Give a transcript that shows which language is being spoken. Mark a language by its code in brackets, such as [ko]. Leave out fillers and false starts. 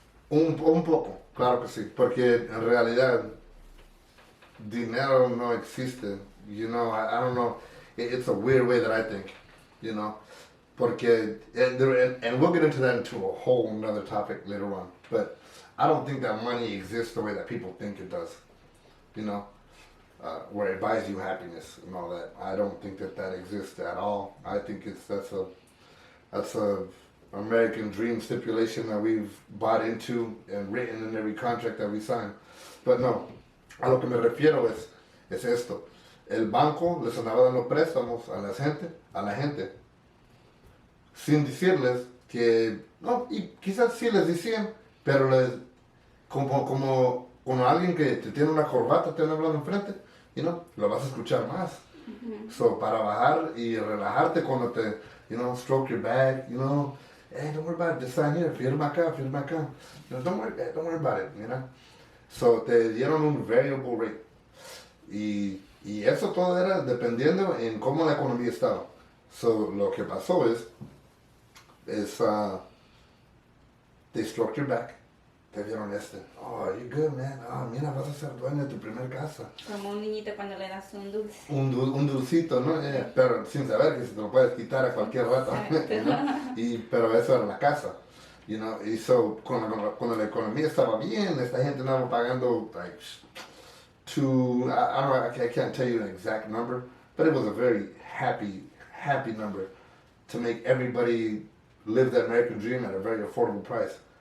[es] Un poco, claro que sí, porque en realidad dinero no existe. [en] You know, I don't know, it's a weird way that I think, you know. [es] Porque, [en] and we'll get into that into a whole another topic later on, but I don't think that money exists the way that people think it does, you know, where it buys you happiness and all that. I don't think that exists at all. I think that's a American dream stipulation that we've bought into and written in every contract that we sign. [es] But no, a lo que me refiero es esto. El banco les andaba dando préstamos a la gente, sin decirles que, no, y quizás sí les decían, pero como alguien que te tiene una corbata, te anda hablando enfrente, [en] you know, [es] lo vas a escuchar más. [en] So, [es] para bajar y relajarte cuando te, [en] you know, stroke your back, you know, hey, don't worry about it, just sign here, [es] firma acá. [en] You know, don't worry about it, you know. So, [es] te dieron un [en] variable rate. Y [es] Y eso todo era dependiendo en cómo la economía estaba. [en] So, [es] lo que pasó es [en] they stroked your back. [es] Te vieron [en] oh, you're good, man. [es] Oh, mira, vas a ser dueño de tu primer casa. Como un niñito cuando le das un dulce. Un dulcito, ¿no? Pero sin saber que se te lo puedes quitar a cualquier rato. [en] You know? [es] Pero eso era la casa. [en] You know? Y so, [es] cuando la economía estaba bien, esta gente andaba pagando [en] like I can't tell you an exact number, but it was a very happy number to make everybody live the American dream at a very affordable price.